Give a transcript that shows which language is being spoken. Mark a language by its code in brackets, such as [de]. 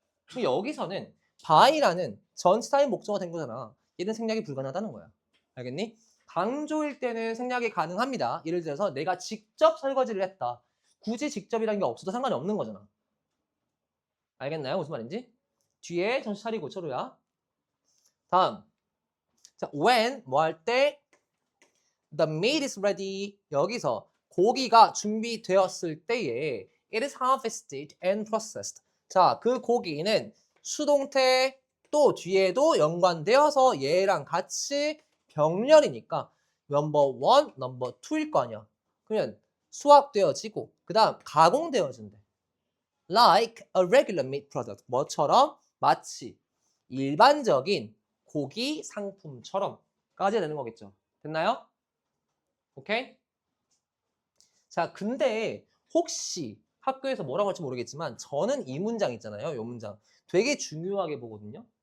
[ko] 그럼 여기서는 by라는 전치사의 목적어가 된 거잖아. 얘는 생략이 불가능하다는 거야. 알겠니? 강조일 때는 생략이 가능합니다. 예를 들어서 내가 직접 설거지를 했다. 굳이 직접이라는 게 없어도 상관이 없는 거잖아. 알겠나요? 무슨 말인지? 뒤에 정신 차리고 초로야. 다음. 자, when 뭐 할 때 [en] the meat is ready. [ko] 여기서 고기가 준비되었을 때에 [en] it is harvested and processed. [ko] 자, 그 고기는 수동태 또 뒤에도 연관되어서 얘랑 같이 병렬이니까 넘버 1, 넘버 2일 거 아니야. 그러면 수확되어지고 그 다음 가공되어진대. [en] Like a regular meat product. [ko] 뭐처럼? 마치 일반적인 고기 상품처럼까지 되는 거겠죠. 됐나요? 오케이? 자, 근데 혹시 학교에서 뭐라고 할지 모르겠지만 저는 이 문장 있잖아요. 이 문장 되게 중요하게 보거든요.